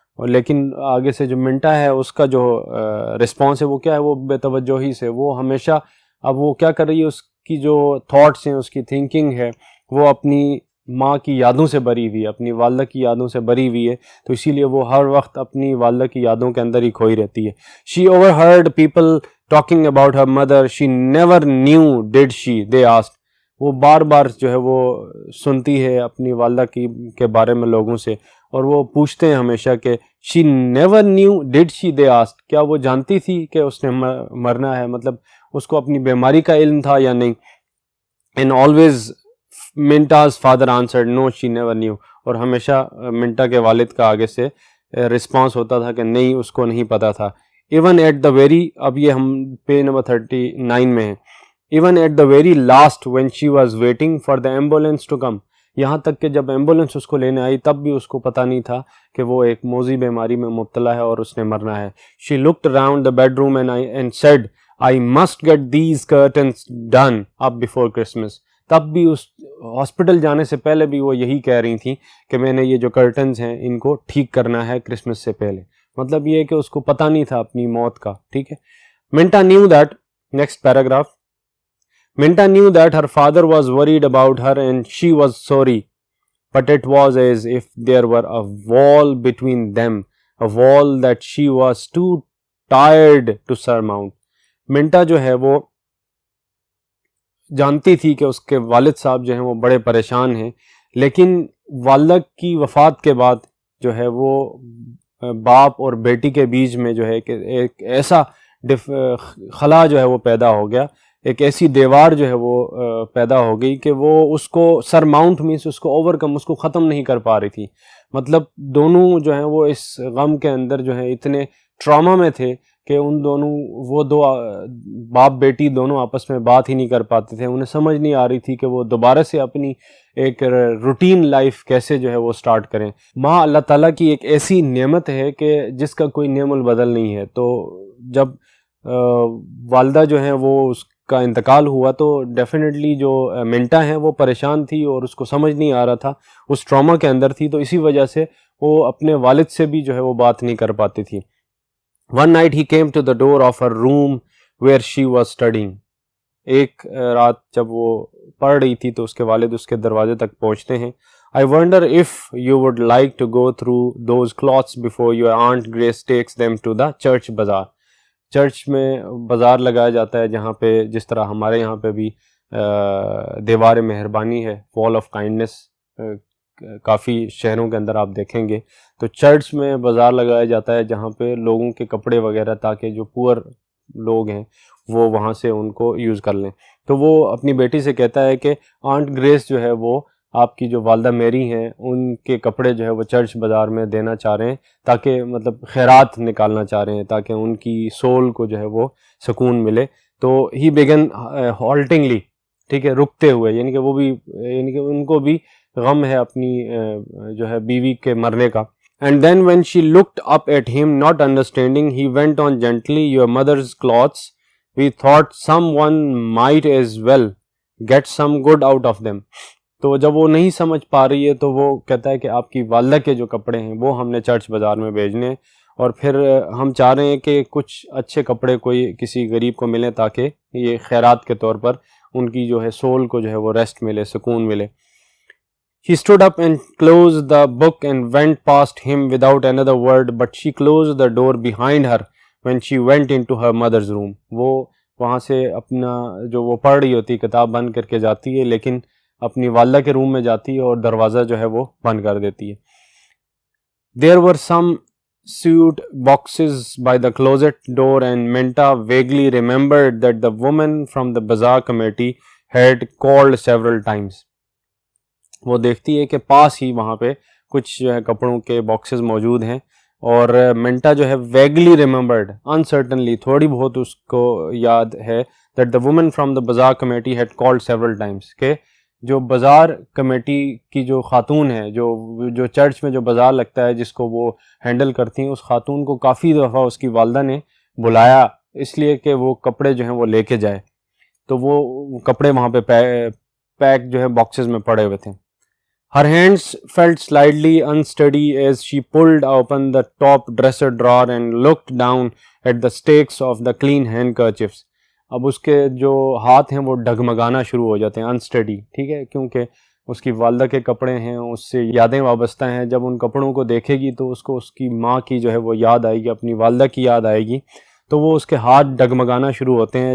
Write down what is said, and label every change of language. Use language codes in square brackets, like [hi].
[ur] لیکن آگے سے جو منٹا ہے اس کا جو رسپانس ہے وہ کیا ہے، وہ بے توجہی سے، وہ ہمیشہ اب وہ کیا کر رہی ہے، اس کی جو تھاٹس ہیں، اس کی تھنکنگ ہے، وہ اپنی ماں کی یادوں سے بری ہوئی ہے، اپنی والدہ کی یادوں سے بری ہوئی ہے، تو اسی لیے وہ ہر وقت اپنی والدہ کی یادوں کے اندر ہی کھوئی رہتی ہے. [en] She overheard people talking about her mother. She never knew did she they asked. [ur] وہ بار بار جو ہے وہ سنتی ہے اپنی والدہ کے بارے میں لوگوں سے، اور وہ پوچھتے ہیں ہمیشہ کہ [en] She never knew did she they asked. [ur] کیا وہ جانتی تھی کہ اس نے مرنا ہے، مطلب اس کو اپنی بیماری کا علم تھا یا نہیں. [en] And always Minta's father answered no she never knew. [ur] اور ہمیشہ منٹا کے والد کا آگے سے رسپانس ہوتا تھا کہ نہیں، اس کو نہیں پتہ تھا. [en] even at the very, [ur] اب یہ ہم پیج نمبر 39 میں ہیں. [en] Even at the very last when she was waiting for the ambulance to come. [ur] یہاں تک کہ جب ایمبولینس اس کو لینے آئی تب بھی اس کو پتہ نہیں تھا کہ وہ ایک موذی بیماری میں مبتلا ہے اور اس نے مرنا ہے. [en] She looked around the bedroom and said I must get these curtains done up before Christmas. [ur] تب بھی اس ہاسپٹل جانے سے پہلے بھی وہ یہی کہہ رہی تھیں کہ میں نے یہ جو کرٹنز ہیں ان کو ٹھیک کرنا ہے کرسمس سے پہلے. مطلب یہ ہے کہ اس کو پتہ نہیں تھا اپنی موت کا. ٹھیک ہے. [en] Minta knew that, next paragraph, Minta knew that her father was worried about her and she was sorry, but it was as if there were a wall between them, a wall that she was too tired to surmount. [ur] منٹا جو ہے وہ جانتی تھی کہ اس کے والد صاحب جو ہیں وہ بڑے پریشان ہیں، لیکن والدہ کی وفات کے بعد جو ہے وہ باپ اور بیٹی کے بیچ میں جو ہے کہ ایک ایسا خلا جو ہے وہ پیدا ہو گیا، ایک ایسی دیوار جو ہے وہ پیدا ہو گئی کہ وہ اس کو سرماؤنٹ مینس اس کو اوور کم، اس کو ختم نہیں کر پا رہی تھی. مطلب دونوں جو ہیں وہ اس غم کے اندر جو ہے اتنے ٹراما میں تھے کہ ان دونوں وہ دو باپ بیٹی دونوں آپس میں بات ہی نہیں کر پاتے تھے. انہیں سمجھ نہیں آ رہی تھی کہ وہ دوبارہ سے اپنی ایک روٹین لائف کیسے جو ہے وہ سٹارٹ کریں. ماں اللہ تعالیٰ کی ایک ایسی نعمت ہے کہ جس کا کوئی نعم البدل نہیں ہے. تو جب والدہ جو ہیں وہ اس کا انتقال ہوا تو ڈیفینیٹلی جو منٹا ہیں وہ پریشان تھی اور اس کو سمجھ نہیں آ رہا تھا, اس ٹراما کے اندر تھی, تو اسی وجہ سے وہ اپنے والد سے بھی جو ہے وہ بات نہیں کر پاتی تھی. [en] One night he came to the door of her room where she was studying. [ur] ایک رات جب وہ پڑھ رہی تھی تو اس کے والد اس کے دروازے تک پہنچتے ہیں. [en] I wonder if you would like to go through those cloths before your aunt Grace takes them to the church bazaar. [ur] Church میں بازار لگایا جاتا ہے جہاں پہ جس طرح ہمارے یہاں پہ بھی دیوار مہربانی ہے, [en] wall of kindness, [ur] کافی شہروں کے اندر آپ دیکھیں گے. تو چرچ میں بازار لگایا جاتا ہے جہاں پہ لوگوں کے کپڑے وغیرہ, تاکہ جو پور لوگ ہیں وہ وہاں سے ان کو یوز کر لیں. تو وہ اپنی بیٹی سے کہتا ہے کہ آنٹ گریس جو ہے وہ آپ کی جو والدہ میری ہیں ان کے کپڑے جو ہے وہ چرچ بازار میں دینا چاہ رہے ہیں, تاکہ مطلب خیرات نکالنا چاہ رہے ہیں تاکہ ان کی سول کو جو ہے وہ سکون ملے. تو [en] he began haltingly, [ur] ٹھیک ہے, رکتے ہوئے, یعنی کہ وہ بھی, یعنی کہ ان کو بھی غم ہے اپنی جو ہے بیوی کے مرنے کا. [en] And then when she looked up at him, not understanding, he went on gently, your mother's clothes, we thought someone might as well get some good out of them. [ur] تو جب وہ نہیں سمجھ پا رہی ہے تو وہ کہتا ہے کہ آپ کی والدہ کے جو کپڑے ہیں وہ ہم نے چرچ بازار میں بھیجنے ہیں, اور پھر ہم چاہ رہے ہیں کہ کچھ اچھے کپڑے کوئی کسی غریب کو ملیں تاکہ یہ خیرات کے طور پر ان کی جو ہے سول کو جو ہے وہ ریسٹ ملے, سکون ملے. [en] He stood up and closed the book and went past him without another word, but she closed the door behind her when she went into her mother's room. [ur] وہ وہاں سے اپنا جو وہ پڑھ رہی ہوتی کتاب بند کر کے جاتی ہے, لیکن اپنی والدہ کے روم میں جاتی ہے اور دروازہ جو ہے وہ بند کر دیتی ہے. [en] There were some sewed boxes by the closet door and Minta vaguely remembered that the woman from the bazaar committee had called several times. [ur] وہ دیکھتی ہے کہ پاس ہی وہاں پہ کچھ جو ہے کپڑوں کے باکسز موجود ہیں, اور منٹا جو ہے [en] vaguely remembered, [ur] انسرٹنلی, تھوڑی بہت اس کو یاد ہے, [en] that the woman from the bazaar committee had called several times, [ur] کہ جو بازار کمیٹی کی جو خاتون ہے, جو چرچ میں جو بازار لگتا ہے جس کو وہ ہینڈل کرتی ہیں, اس خاتون کو کافی دفعہ اس کی والدہ نے بلایا اس لیے کہ وہ کپڑے جو ہیں وہ لے کے جائے. تو وہ کپڑے وہاں پہ پیک جو ہے باکسز میں پڑے ہوئے تھے. [en] Her hands felt slightly unsteady as she pulled open the top dresser drawer and looked down at the stakes of the clean handkerchiefs. [ur] اب اس کے جو ہاتھ ہیں وہ ڈگمگانا شروع ہو جاتے ہیں, انسٹڈی, ٹھیک ہے, کیونکہ اس کی والدہ کے کپڑے ہیں, اس سے یادیں وابستہ ہیں. جب ان کپڑوں کو دیکھے گی تو اس کو اس کی ماں کی جو ہے وہ یاد آئے گی, اپنی والدہ کی یاد آئے گی, تو وہ اس کے ہاتھ ڈگمگانا شروع ہوتے ہیں.